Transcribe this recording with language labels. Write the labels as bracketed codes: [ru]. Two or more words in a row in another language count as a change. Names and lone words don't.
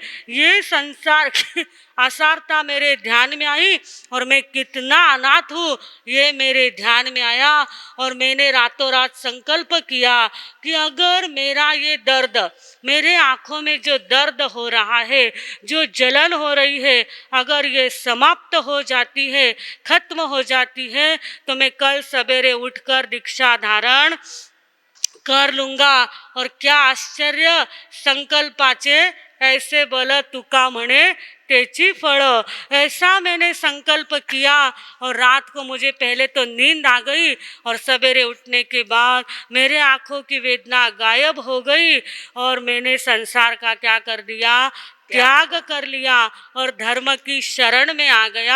[hi] ये संसार की असारता मेरे ध्यान में आई और मैं कितना अनाथ हूँ ये मेरे ध्यान में आया, और मैंने रातों रात संकल्प किया कि अगर मेरा ये दर्द, मेरे आँखों में जो दर्द हो रहा है, जो जलन हो रही है, अगर ये समाप्त हो जाती है, खत्म हो जाती है, तो मैं कल सवेरे उठकर दीक्षा धारण कर लूंगा। और क्या आश्चर्य, [mr] संकल्पाचे ऐसे बल तुका म्हणे तेची फळ। [hi] ऐसा मैंने संकल्प किया और रात को मुझे पहले तो नींद आ गई, और सवेरे उठने के बाद मेरे आँखों की वेदना गायब हो गई, और मैंने संसार का क्या कर दिया? त्याग कर लिया और धर्म की शरण में आ गया।